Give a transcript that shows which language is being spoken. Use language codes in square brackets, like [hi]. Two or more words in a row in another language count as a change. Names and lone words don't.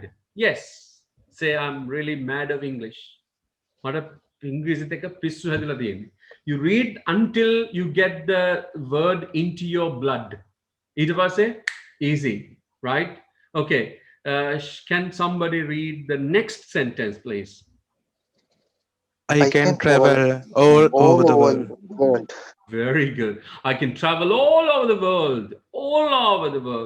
[en] Yes. Say I'm really mad of English. [si] මට ඉංග්‍රීසිත් එක්ක පිස්සු හැදලා තියෙන්නේ. [en] You read until you get the word into your blood. [si] ඊට පස්සේ [en] easy, right? Okay. Can somebody read the next sentence, please? I can travel all over the world. world. Very good. I can travel all over the world. All over the world.